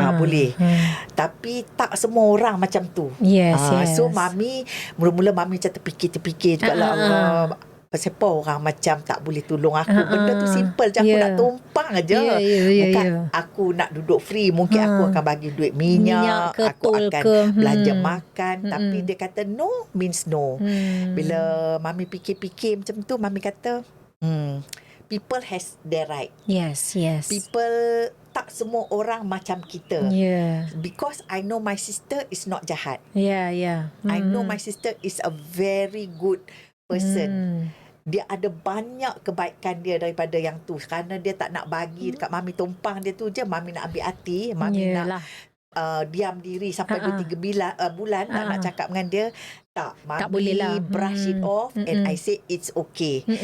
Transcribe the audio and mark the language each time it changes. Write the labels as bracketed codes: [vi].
[ms] Boleh. Tapi tak semua orang macam tu. [en] Yes. [ms] So Mami, mula-mula Mami macam terfikir juga lah. Pasal apa orang macam tak boleh tolong aku. Benda tu simple je. Aku nak tumpang je. Bukan aku nak duduk free. Mungkin aku akan bagi duit minyak ke aku tol akan ke. belanja makan. Tapi dia kata no means no. Bila Mami fikir-fikir macam tu, Mami kata people has their right. [en] Yes. [ms] People, tak semua orang macam kita. [en] Because I know my sister is not jahat. I know my sister is a very good person. [ms] Dia ada banyak kebaikan dia daripada yang tu. Kerana dia tak nak bagi dekat Mami tumpang dia tu je. Mami nak ambil hati. Mami nak diam diri sampai 2-3 bulan nak cakap dengan dia. Mami tak boleh lah. [en] brush it off and I say it's okay.